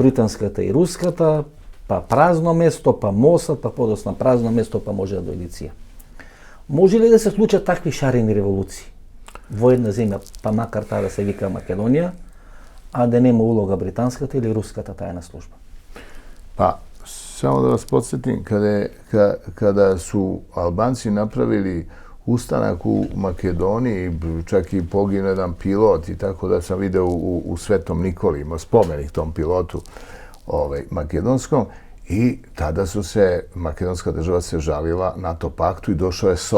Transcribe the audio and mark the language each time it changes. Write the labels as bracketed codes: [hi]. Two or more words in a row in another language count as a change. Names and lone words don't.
[mk] Британската и руската, па празно место, па МОСАД, па подоцна празно место, па може да дојде ЦИА. Може ли да се случат такви шарени револуции во една земја, па макар таа да се вика Македонија, а да нема улога британската или руската тајна служба? [sr] Pa, samo da vas podsjetim, kada su Albanci napravili ustanak u Makedoniji, čak i poginuo jedan pilot i tako da sam video u Svetom Nikoli, imao spomenik tom pilotu makedonskom, i tada su se, makedonska država se žalila NATO paktu i došao je